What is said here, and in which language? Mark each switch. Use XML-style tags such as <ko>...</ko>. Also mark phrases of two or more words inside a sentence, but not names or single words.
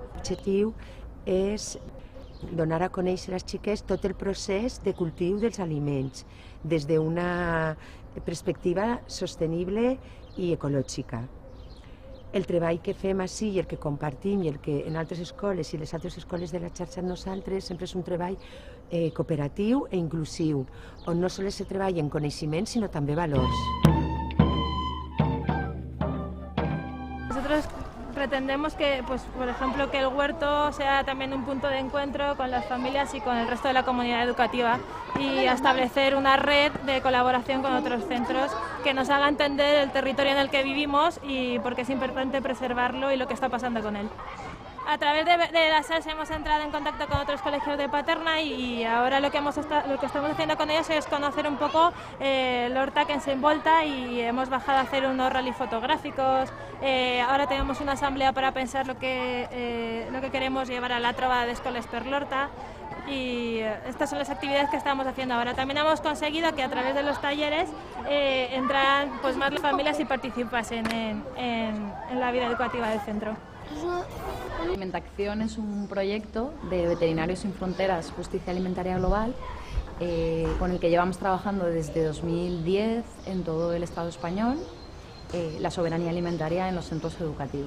<ca>L'objectiu és donar a conèixer als xiquets tot el procés de cultiu dels aliments des d'una perspectiva sostenible i ecològica. El treball que fem ací i el que compartim i el que en altres escoles i les altres escoles de la xarxa amb nosaltres sempre és un treball cooperatiu e inclusiu, on no sols se treballa en coneixements sinó també valors.</ca> <es>Nosotros pretendemos que, por ejemplo, que el huerto sea también un punto de encuentro con las familias y con el resto de la comunidad educativa y establecer una red de colaboración con otros centros que nos haga entender el territorio en el que vivimos y por qué es importante preservarlo y lo que está pasando con él. A través de las SES hemos entrado en contacto con otros colegios de Paterna y ahora lo que estamos haciendo con ellos es conocer un poco</es> <ca>l'horta que ens envolta</ca> <es>y hemos bajado a hacer unos rally fotográficos. Ahora tenemos una asamblea para pensar lo que queremos llevar a la trobada de Escoles per l'Horta y estas son las actividades que estamos haciendo ahora. También hemos conseguido que a través de los talleres entraran más las familias y participasen en la vida educativa del centro. Alimentación es un proyecto de Veterinarios Sin Fronteras, Justicia Alimentaria Global, con el que llevamos trabajando desde 2010 en todo el Estado español, la soberanía alimentaria en los centros educativos.</es>